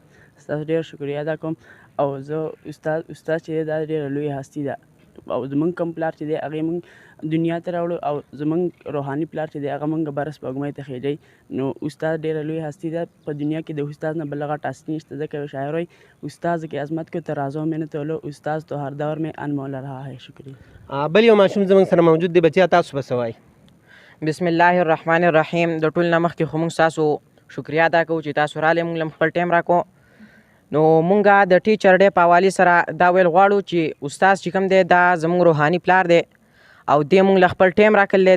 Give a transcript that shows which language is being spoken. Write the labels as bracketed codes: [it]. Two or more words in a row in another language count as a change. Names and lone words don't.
[ps] ستاسو ډېر شکریه ادا کوم او زه استاد چې دی دا ډېره لویه هستي ده او زمونږ کوم پلار چې دی هغې مونږ دنیا ته راوړو او زمونږ روحاني پلار چې دی هغه مونږ بره سپوږمۍ ته خېجوي. نو استاد ډېره لویه هستي ده په دنیا کې د استاد نه بل غټ هستي نشته. ځکه یو شاعر وایي [ur] استاذ کی عظمت کو ترازو میں نہ تولو استاذ تو ہر دور میں انمول رہا ہے. [ps] شکریہ. بل یو ماشوم زموږ سره موجود دی. بچیا تاسو به څه وایئ؟ [ar] بسم الله الرحمن الرحیم. [ps] د ټول نه مخکې خو موږ ستاسو شکریه ادا کوو چې تاسو راغلئ موږ له خپل ټایم راکړو. نو مونږ د [en] teacher day [ps] په حوالې سره دا ویل غواړو چې استاد چې کوم دی دا زموږ روحاني پلار دی او دې مونږ له خپل ټایم راکړلی.